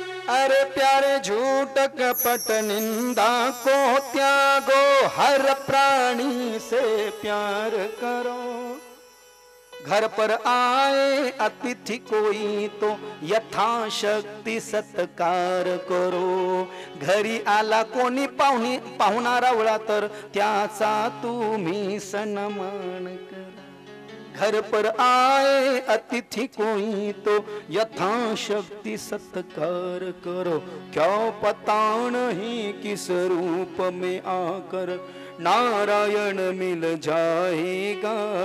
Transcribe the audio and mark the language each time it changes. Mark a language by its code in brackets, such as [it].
[hi] अरे प्यारे झूठ कपट निंदा को त्यागो, हर प्राणी से प्यार करो। घर पर आए अतिथि कोई तो यथाशक्ती सत्कार करो. [mr] घरी आला कोणी पाहुणा रावळा तर त्याचा तुम्ही सन्मान करा. [hi] घर पर आए अतिथि कोई तो यथाशक्ति सत्कार करो. क्यों पता नहीं किस रूप में आकर नारायण मिल जाएगा.